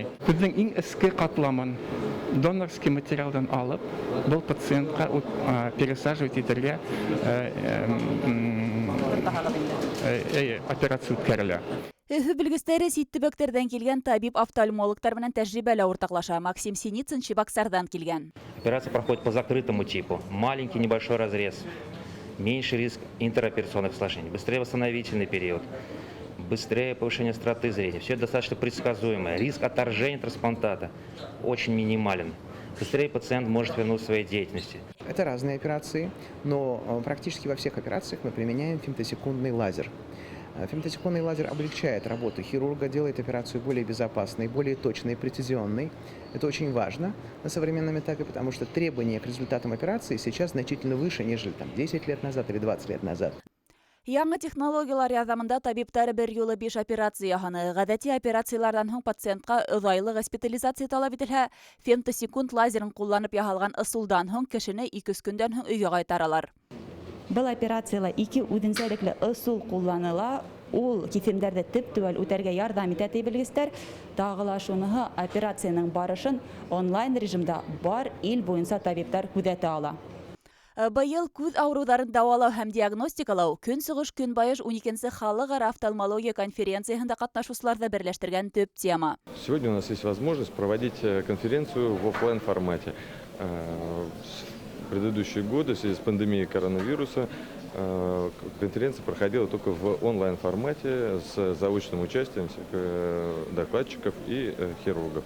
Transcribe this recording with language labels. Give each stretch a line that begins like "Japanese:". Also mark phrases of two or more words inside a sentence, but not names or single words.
Bashkir: Күҙҙең иң эске ҡатламын донорский материалдан алып, был пациентка пересаживать итергә операция үткәрелә. Өфө белгестәре сит төбәктәрҙән килгән табип-офтальмологтар менән тәжрибәлә уртаҡлаша. Максим Синицын Чебоксарҙан килгән.
Russian: Операция проходит по закрытому типу. Маленький небольшой разрез, меньший риск интероперационных осложнений, быстрее восстановительный период, быстрее повышение остроты зрения. Все это достаточно предсказуемо. Риск отторжения трансплантата очень минимален. Быстрее пациент может вернуться к своей деятельности. Это разные операции, но практически во всех операциях мы применяем фемтосекундный лазер. Фемтосекундный лазер облегчает работу хирурга, делает операцию более безопасной, более точной, прецизионной. Это очень важно на современном этапе, потому что требования к результатам операции сейчас значительно выше, нежели 10 лет назад или 20 лет назад.
Bashkir: Яңы технологиялар ярҙамында табиптар бер юлы 5 операция яһаны. Ғәҙәти операцияларҙан һуң пациентка оҙайлы госпитализация талап ителһә, фемтосекунд лазерын ҡулланып яһалған ысулдан һуң кешене 2-3 көндән һуң өйгә ҡайтаралар. Был операциялар 2 үҙенсәлекле ысул ҡулланыла. Ул киҫемдәрҙе төп-түбәл үтәргә ярҙам итә ти белгестәр. Тағы ла шуныһы операцияның барышын онлайн режимда бар ил буйынса табиптар күҙәтә ала. Быйыл күҙ ауырыуҙарын дауалау һәм диагностикалау Көнсығыш Көнбайыш 12-нсе халыҡара офтальмология конференцияһында ҡатнашыусыларҙы берләштергән төп тема.
Russian: Сегодня у нас есть возможность проводить конференцию в офлайн формате. В предыдущие годы в связи с пандемией коронавируса конференция проходила только в онлайн формате с заочным участием всех докладчиков и хирургов.